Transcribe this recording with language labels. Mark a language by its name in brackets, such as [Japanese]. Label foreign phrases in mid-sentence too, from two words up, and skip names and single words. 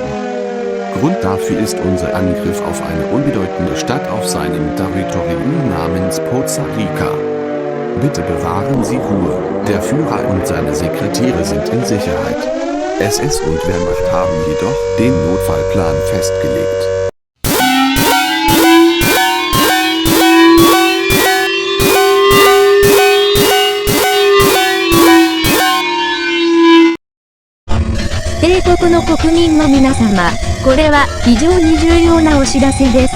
[German] Grund dafür ist unser Angriff auf eine unbedeutende Stadt auf seinem Territorium namens Poza Rica. Bitte bewahren Sie Ruhe, der Führer und seine Sekretäre sind in Sicherheit. SS und Wehrmacht haben jedoch den Notfallplan festgelegt. [Japanese] 米国の国民の皆様、これは非常に重要なお知らせです。